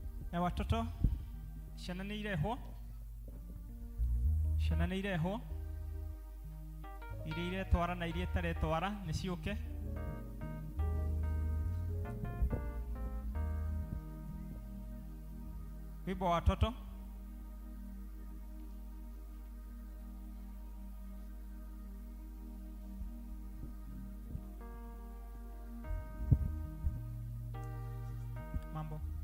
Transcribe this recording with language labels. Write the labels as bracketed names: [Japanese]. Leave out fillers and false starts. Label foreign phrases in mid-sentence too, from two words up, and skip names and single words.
[Swahili] Na watoto [Kikuyu] ciana nĩ irehwo, ciana nĩ irehwo, iria iretwara na iria itaretwara nĩ ciũke. [Swahili] Wimbo wa watoto. Mambo.